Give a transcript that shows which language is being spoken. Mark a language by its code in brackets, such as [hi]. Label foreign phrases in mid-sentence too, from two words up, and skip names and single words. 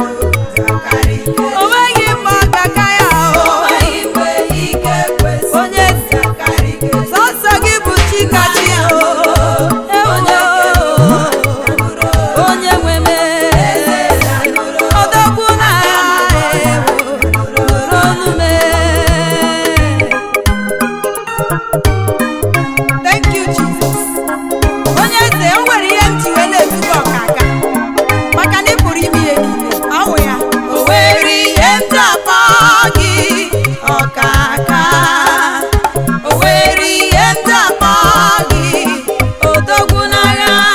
[ig] O nweghị mgbe ọ ga-aka ya o. Onye eze. Sọsọ gị bụ chi ka chi o. Ewo. Onye nwe m. Odogwu na ewo. Nụrụ ọnụ m. [en] Thank you, Jesus. [ig] Onye eze, o nwere ihe m ji wee na-etu gị ọkaka. Maka na ị pụrụ ime ihe niile. Ọ wụ ya. O nwere ihe m ji akpọ gị ọkaka. O nwere ihe m ji akpọ gị odogwu n'agha.